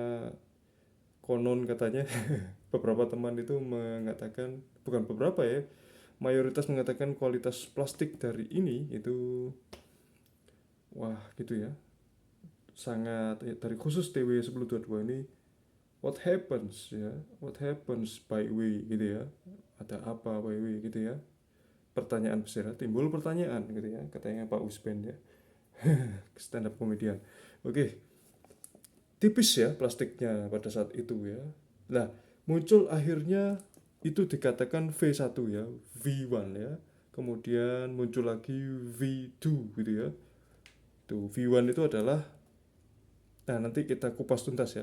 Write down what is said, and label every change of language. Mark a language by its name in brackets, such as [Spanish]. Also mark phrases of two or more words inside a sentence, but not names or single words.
[Indonesian] konon katanya beberapa teman itu mengatakan, bukan beberapa ya, mayoritas mengatakan kualitas plastik dari ini itu wah gitu ya, sangat ya, dari khusus TW1022 ini, [English] what happens [Indonesian] ya, [English] what happens by way [Indonesian] gitu ya, ada apa [English] by way [Indonesian] gitu ya, pertanyaan besar, timbul pertanyaan gitu ya, katanya Pak Usben ya, [English] stand up comedian. [Indonesian] Oke, tipis ya plastiknya pada saat itu ya. Nah, muncul akhirnya itu dikatakan V1 ya, V1 ya. Kemudian muncul lagi V2 gitu ya. Tuh, V1 itu adalah, nah nanti kita kupas tuntas ya.